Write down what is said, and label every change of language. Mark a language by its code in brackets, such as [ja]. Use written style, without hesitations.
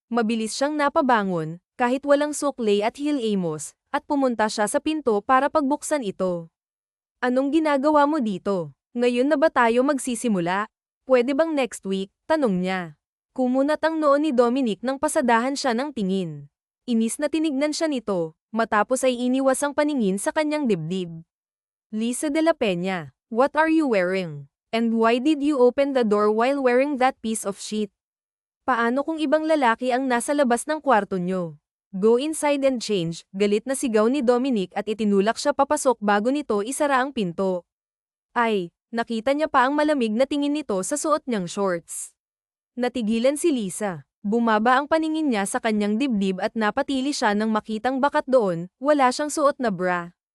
[tl] Mabilis siyang napabangon, kahit walang suklay at hilamos, at pumunta siya sa pinto para pagbuksan ito. Anong ginagawa mo dito? Ngayon na ba tayo magsisimula? Pwede bang [en] next week? [tl] Tanong niya. Kumunat ang noo ni Dominic nang pasadahan siya ng tingin. Inis na tinignan siya nito, matapos ay iniwas ang paningin sa kanyang dibdib. [en] Lisa de la Peña, what are you wearing? And why did you open the door while wearing that piece of shit? [tl] Paano kung ibang lalaki ang nasa labas ng kwarto nyo? [en] Go inside and change, [tl] galit na sigaw ni Dominic at itinulak siya papasok bago nito isara ang pinto. Ay, nakita niya pa ang malamig na tingin nito sa suot niyang shorts. Natigilan si Lisa. Bumaba ang paningin niya sa kanyang dibdib at napatili siya nang makitang bakat doon, wala siyang suot na bra.